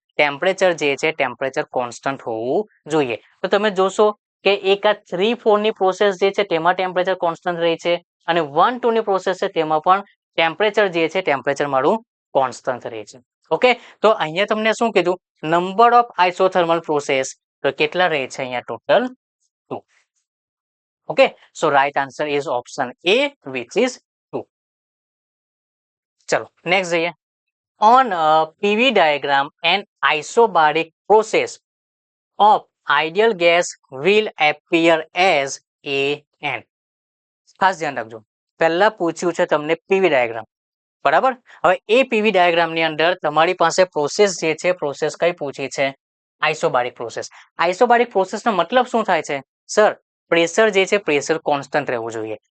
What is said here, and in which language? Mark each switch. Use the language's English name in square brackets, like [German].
[Gujarati] Temperature જે છે temperature constant હોવું જોઈએ. તો તમે જોશો કે એક આ 3 4 ની પ્રોસેસ જે છે તેમાં ટેમ્પરેચર કોન્સ્ટન્ટ રહે છે અને 1 2 ની પ્રોસેસ છે તેમાં પણ ટેમ્પરેચર જે છે ટેમ્પરેચર મારું કોન્સ્ટન્ટ રહે છે. ઓકે, તો અહીંયા તમને શું કીધું? [English] number of isothermal process, [Gujarati] તો કેટલા રહે છે અહીંયા total? 2. [English] Okay, so right answer is option A, which is 2. [Gujarati] ચલો નેક્સ્ટ જઈએ. [English] On a PV diagram, an isobaric process of ideal gas will appear as AN. [Gujarati] ખાસ ધ્યાન રાખજો, પહેલા પૂછ્યું છે તમને પીવી ડાયાગ્રામ, બરાબર? હવે એ પીવી ડાયાગ્રામની અંદર તમારી પાસે પ્રોસેસ જે છે, પ્રોસેસ કઈ પૂછી છે? આઇસોબારિક પ્રોસેસ. આઇસોબારિક પ્રોસેસનો મતલબ શું થાય છે? સર પ્રેશર જે છે પ્રેશર કોન્સ્ટન્ટ રહેવું જોઈએ.